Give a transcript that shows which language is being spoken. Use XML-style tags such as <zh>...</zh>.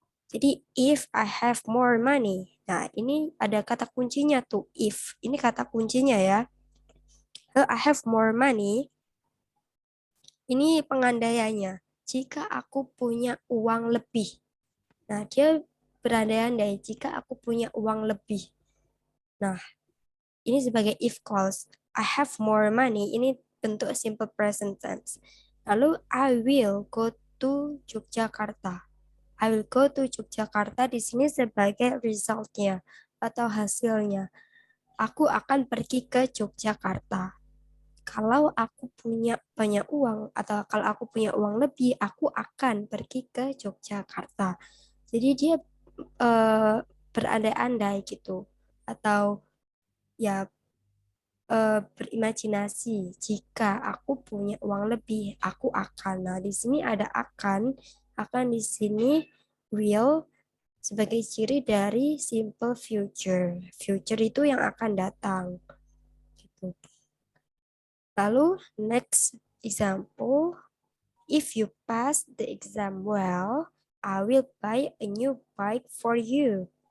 <en>Jadi if I have more money.</en> <id>Nah, ini ada kata kuncinya tuh, if. Ini kata kuncinya ya.</id> <en>I have more money.</en> <id>Ini pengandaiannya. Jika aku punya uang lebih. Nah, dia berandai-andai jika aku punya uang lebih. Nah, ini sebagai if clause.</id> <en>I have more money.</en> <id>Ini bentuk</id> <en>simple present tense. Lalu I will go to Yogyakarta. I will go to Yogyakarta</en> <id>di sini sebagai resultnya atau hasilnya. Aku akan pergi ke Yogyakarta. Kalau aku punya banyak uang atau kalau aku punya uang lebih, aku akan pergi ke Yogyakarta. Jadi dia berandai-andai gitu atau ya berimajinasi jika aku punya uang lebih, aku akan. Nah, di sini ada akan di sini will sebagai ciri dari simple future. Future itu yang akan datang. Gitu.</id> <en>Lalu next example, if you pass the exam well, I will buy a new bike for you.</en>